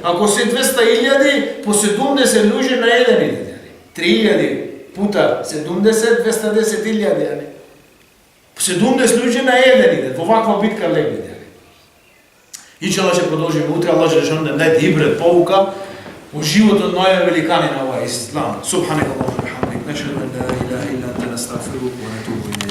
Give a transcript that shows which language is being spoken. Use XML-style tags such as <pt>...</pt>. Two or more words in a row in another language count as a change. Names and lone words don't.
<mk>Ако се 200.000, по 70 луѓе на еден иде, јани. 3000 пута 70, 210.000, јани. 70 луѓе на еден иде, во ваква битка легли. Иншаллах ќе продолжиме утре,</mk> <ar>الله جل شأنه</ar> <mk>да даде ибрет поука во животот на овие великани на овој ислам.</mk> <ar>سبحانك اللهم وبحمدك أشهد أن لا إله إلا أنت نستغفرك ونتوب</ar>